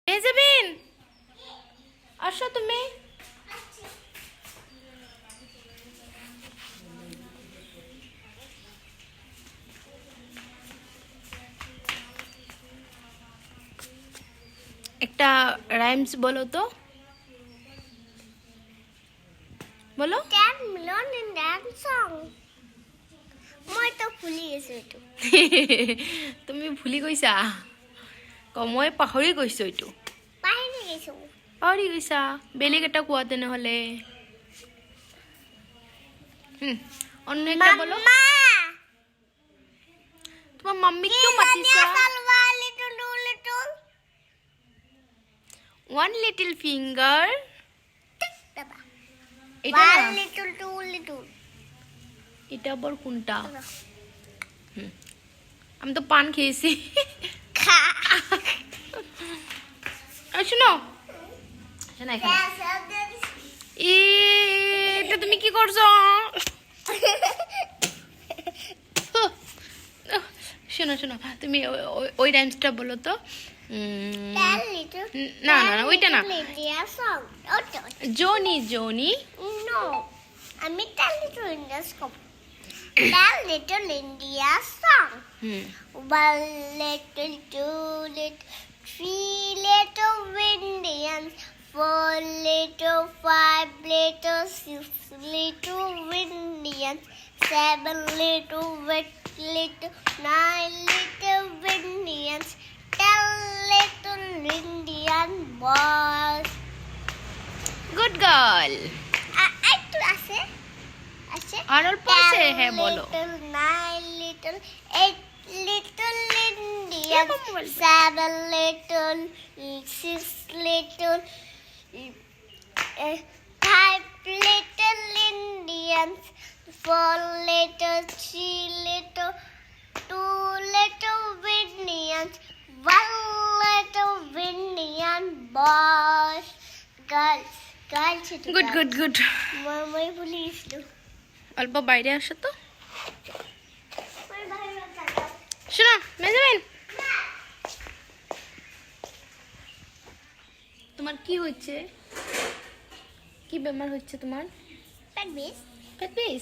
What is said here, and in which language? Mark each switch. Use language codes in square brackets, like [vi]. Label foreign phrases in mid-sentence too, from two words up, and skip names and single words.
[bn] মেজাবিন আসো তুমি। একটা রাইমস বলো তো, বলো। [as] মই তো ভুলি গেছো এইটো। তুমি ভুলি গৈছা? মই পাহৰি গৈছো এইটো। পাহৰি গৈছো। পাহৰি গৈছা? বেলেগ এটা কোৱা তেনেহলে। [bn] অন্য একটা বলো। [as] তোমার মাম্মি কিয় মাতিছা? [en] One little finger. [bn] এটা না? এটা আবার কোনটা? আমি তো পান খেয়েছি। শোনো শোনো এখানে। এটা তুমি কি করছো? শোনো শোনো, তুমি ওই রাইমসটা বলো তো। না না না, ওইটা না। জনি জনি। [en] No, আমি Tell Little India song. Tell Little India song. One little, two little, three little Indians, four little, five little, six little Indians, seven little, nine little Indians, 10 little Indian boys. good girl. [bn] একটু আছে আছে আর অল্প আছে, হ্যাঁ বলো। [en] 9 little 8 little Indians, 7 little 6 little 5 little Indians, 4 little 3 little 2 little Indians, 1 little Indian boys. Girls good good good. [as] মই ভুলে গেছিলো। [bn] অল্প বাইরে আসো তো। শোনো মেজাবিন, তোমার কি হচ্ছে? কি বেমার হচ্ছে তোমার? পেট।